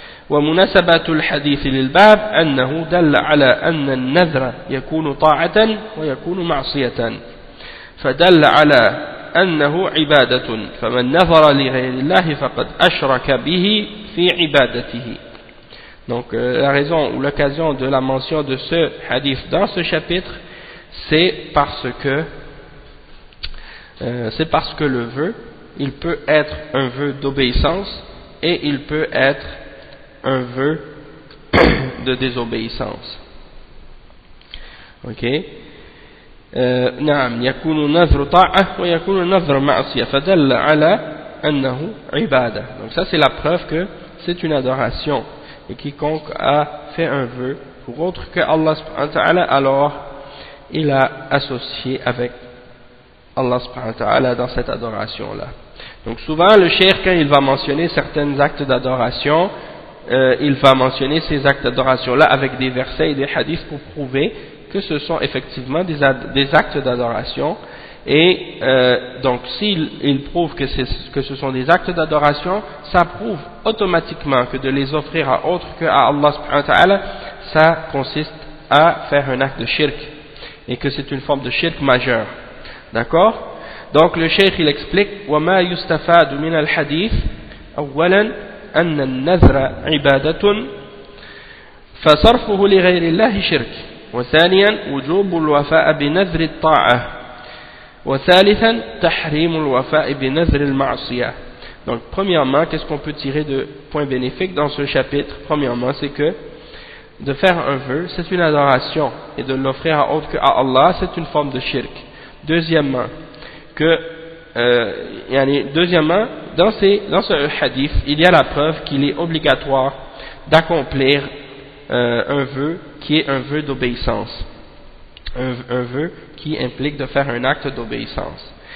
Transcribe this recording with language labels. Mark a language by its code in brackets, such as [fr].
[ar] ومناسبة الحديث للباب أنه دل على أن النذر يكون طاعة ويكون معصية، فدل على أنه عبادة، فمن نذر لغير الله فقد أشرك به في عبادته. [fr] Donc la raison ou l'occasion de la mention de ce hadith dans ce chapitre, c'est parce que le vœu, il peut être un vœu d'obéissance et il peut être un vœu de désobéissance. Ok. Et il y a une différence entre le vœu d'obéissance et le vœu de désobéissance. Le vœu d'obéissance, c'est un vœu qui est fait par la bouche, et le vœu de désobéissance, c'est un vœu qui est fait par le cœur. Donc [ar] نعم يكون نذر طاعة ويكون نذر معصية فدل على أنه عبادة. [fr] Donc ça c'est la preuve que c'est une adoration et quiconque a fait un vœu pour autre que Allah subhanahu wa ta'ala, alors il a associé avec Allah subhanahu wa ta'ala dans cette adoration là. Donc souvent le cheikh, quand il va mentionner certains actes d'adoration, il va mentionner ces actes d'adoration là avec des versets et des hadiths pour prouver que ce sont effectivement des actes d'adoration. Et donc s'il prouve que ce sont des actes d'adoration, ça prouve automatiquement que de les offrir à autre que à Allah subhanahu wa ta'ala, ça consiste à faire un acte de shirk, et que c'est une forme de shirk majeur. D'accord? Donc le cheikh il explique [ar] وَمَا يُسْتَفَادُ مِنَ الْحَدِيثِ أولا أن النذر عبادة فصرفه لغير الله شرك، وثانيا وجوب الوفاء بنذر الطاعة، وثالثا تحريم الوفاء بنذر المعصية. [fr] Donc premièrement, qu'est-ce qu'on peut tirer de points bénéfiques dans ce chapitre? Premièrement, c'est que de faire un vœu, c'est une adoration, et de l'offrir à autre que à Allah, c'est une forme de shirk. Deuxièmement, dans ce hadith, il y a la preuve qu'il est obligatoire d'accomplir un vœu qui est un vœu d'obéissance, un vœu qui implique de faire un acte d'obéissance.